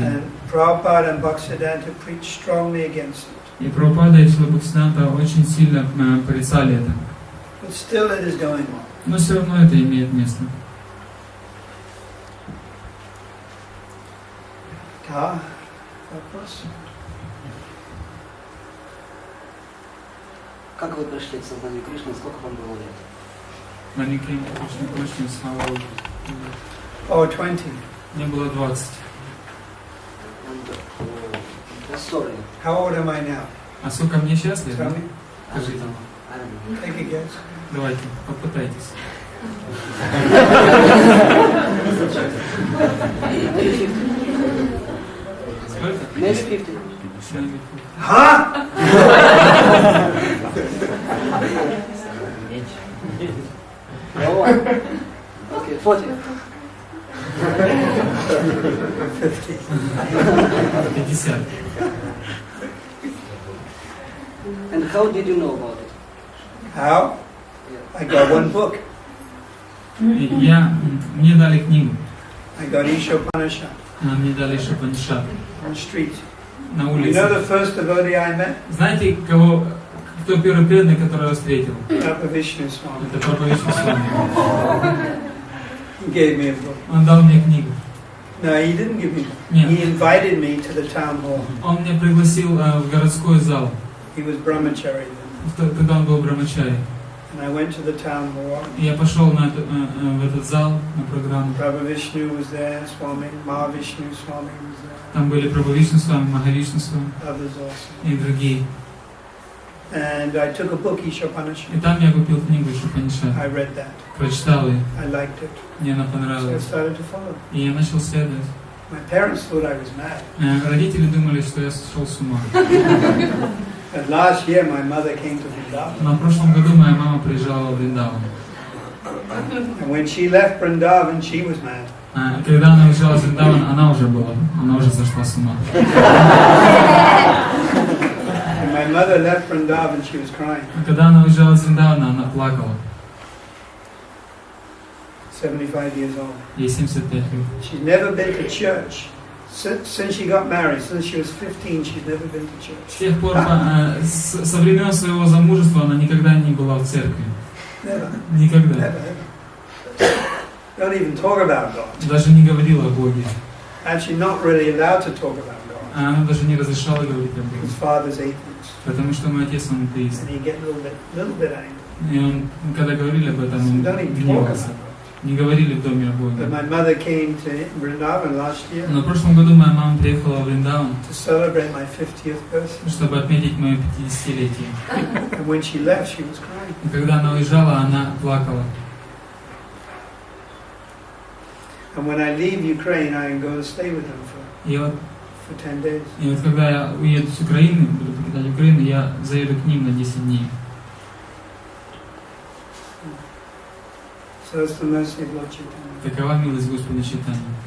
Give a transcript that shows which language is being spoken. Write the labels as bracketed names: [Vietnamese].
[English] And Prabhupada and Bhaktisiddhanta preach strongly against it. [Russian] И Прабхупада и Шрила Бхактисиданта очень сильно порицали это. [English] But still it is going on. [Russian] Но все равно это имеет место. Да, вопрос? Как вы пришли к сознанию Кришны, сколько вам было лет? [English] When you came to Krishna consciousness, how old? Oh, 20. [Russian] Мне было 20. [English] Sorry. How old am I now? [Russian] А сколько мне сейчас лет? [English] Tell me. [Russian] Скажите. [English] Take a guess. [Russian] Давайте, попытайтесь. Сколько? [English] Maybe 50. Huh? Oh, okay, 40. 50. And how did you know about it? How? I got one book. [Russian] Мне дали книгу. [English] I got Ishopanishad [Russian] Мне дали Шапанишат [English] on the street. [Russian] на [English] You [Russian] улице. [English] know the first devotee I met? [Russian] Знаете, кто первый преданный, который я встретил? [English] Papa Vishnu Swami. [Russian] Это Папа Вишну Свами. [English] He gave me a book. [Russian] Он дал мне книгу. [English] No, he didn't give me. [Russian] Нет. [English] He invited me to the town hall. [Russian] Он меня пригласил в городской зал, [English] He was brahmachari then. [Russian] когда он был брамачари. [English] And I went to the town hall. [Russian] И я пошел в этот зал, на программу. [English] Prabhu Vishnu was there, Swami, Mahavishnu Swami was there, [Russian] Там были Прабху Вишну Свами, Махавишну Свами [English] others also. [Russian] и другие. [English] And I took a book, Ishopanishad. [Russian] И там я купил книгу Шапанишат. [English] I read that. [Russian] Прочитал ее, [English] I liked it. [Russian] мне она [English] So I [Russian] понравилась. [English] started to follow. [Russian] И я начал следовать. [English] My parents thought I was mad. [Russian] Родители думали, что я сошел с ума. [English] But last year my mother came to Vrindavan. [Russian] Но в прошлом году моя мама приезжала в Вриндаван. [English] And when she left Vrindavan, she was mad. [Russian] Когда она уезжала из Вриндавана, она уже зашла с ума. [English] When my mother left Vrindavan, she was crying. [Russian] Когда она уезжала из Вриндавана, она плакала. [English] 75 years old. [Russian] Ей 75 лет. [English] She's never been to church. Since she got married, since she was 15, she's never been to church. [Russian] С тех пор, со времен своего замужества, она никогда не была в церкви. [English] Never. [Russian] Никогда. [English] Never, ever. Don't even talk about God. [Russian] Даже не говорила о Боге. [English] Actually, not really allowed to talk about God. [Russian] Она даже не разрешала говорить о [English] His [Russian] Боге. [English] father's atheist, [Russian] Потому что мой отец, он атеист. [English] and he get a little bit angry. [Russian] И он, когда говорили об этом, [English] So [Russian] он [English] don't even talk [Russian] гневался. [English] about God. [Russian] Не говорили в доме о [English] But [Russian] Боге. [English] my mother came to Vrindavan last year [Russian] Но в прошлом году моя мама приехала в Вриндаван, [English] to celebrate my 50th birthday. [Russian] чтобы отметить мое 50-летие. [English] And when she left, she was crying. [Russian] И когда она уезжала, она плакала. [English] And when I leave Ukraine, I go to stay with them for [Russian] И вот [English] for 10 days. [Russian] И вот когда я уеду с Украины, буду покидать Украину, я заеду к ним на 10 дней. [English] So that's the mercy of Lord Chaitanya. [Russian] Такова милость Господа Чайтаньи.